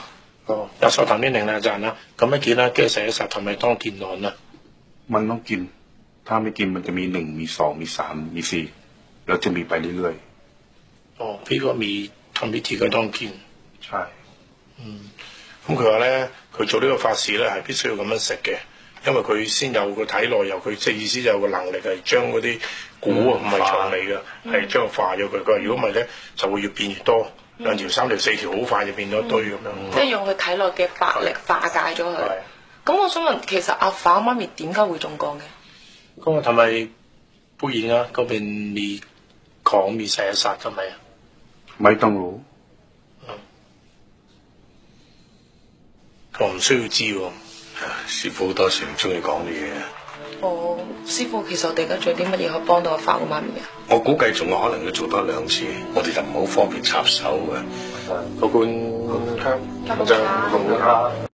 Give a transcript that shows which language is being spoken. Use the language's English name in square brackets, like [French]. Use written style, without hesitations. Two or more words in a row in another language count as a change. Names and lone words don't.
[Cantonese] 有所談邊定啦，贊啦，咁一件啦，跟住食一食 [Thai] ทำไมต้องกินนอนนะ มันต้องกินถ้าไม่กินมันจะมี1มี2มี3มี4แล้วจะมีไปเรื่อย ๆพี่ก็มีทำพิธีก็ต้องกิน ใช่ [Cantonese] 咁佢話咧，佢做呢個法事咧係必須要咁樣食嘅，因為佢先有個體內有佢即係意思就有個能力係將嗰啲蠱啊唔係蟲嚟嘅，係將佢化咗佢。佢話如果唔係咧，就會越變越多，2條、3條、4條，好快就變咗一堆咁樣。即係用佢體內嘅法力化解咗佢。咁我想問，其實阿反媽咪點解會中降嘅？ [Thai] 咁ทำไมผู้หญิง啊ก็เป็นมีของมีไสยศาสตร์ทำไม ไม่ต้องรู้ [Cantonese] 我唔需要知喎。師傅好多時唔中意講啲嘢。哦，師傅，其實我哋而家仲有啲乜嘢可以幫到阿反個媽咪啊？我估計仲有可能要做多2次，我哋就唔好方便插手嘅。 [Thai] ขอบคุณครับอาจารย์ขอบคุณครับ